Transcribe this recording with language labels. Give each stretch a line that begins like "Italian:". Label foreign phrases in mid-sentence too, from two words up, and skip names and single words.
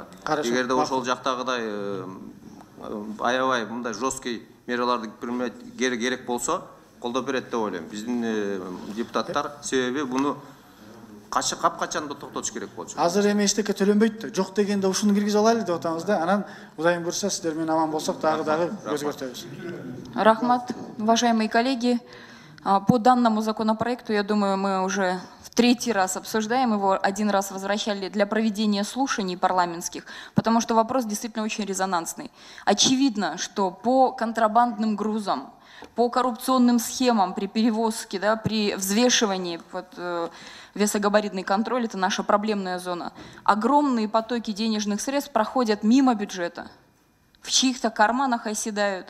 Kyrgyz: Эгерде ошол жактагыдай аябай мындай жесткий мераларды керек болсо, колдоп берет деп ойлойм. Биздин депутаттар себеби буну капкачан токтотуш керек болчу. Азыр эми эчтеке төлөнбөйт да. Жок дегенде ушуну киргизе алайлы деп атабыз да. Анан Кудайым буйрса сиздер менен аман болсок дагы өзгөртөбүз. Рахмат,
Russian: уважаемые коллеги, по данному законопроекту, я думаю, мы уже в третий раз обсуждаем его, один раз возвращали для проведения слушаний парламентских, потому что вопрос действительно очень резонансный. Очевидно, что по контрабандным грузам, по коррупционным схемам при перевозке, да, при взвешивании весогабаритный контроль, это наша проблемная зона, огромные потоки денежных средств проходят мимо бюджета, в чьих-то карманах оседают.